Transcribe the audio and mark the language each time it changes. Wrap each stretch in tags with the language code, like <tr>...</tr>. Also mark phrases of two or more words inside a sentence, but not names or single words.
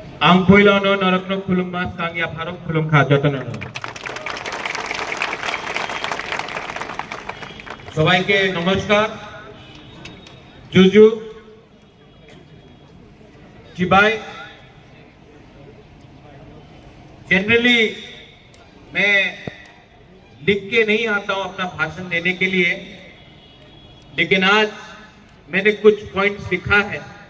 <trk>आं फैलावनो नरकनो खुलुमबा सांगिया फारक खुलुमखा जतननो সবাইকে नमस्कार जुजू चिबाई</trk> <hi>जनरली मैं लिख के नहीं आता हूं अपना भाषण देने के लिए, लेकिन आज मैंने कुछ पॉइंट्स लिखा है।</hi>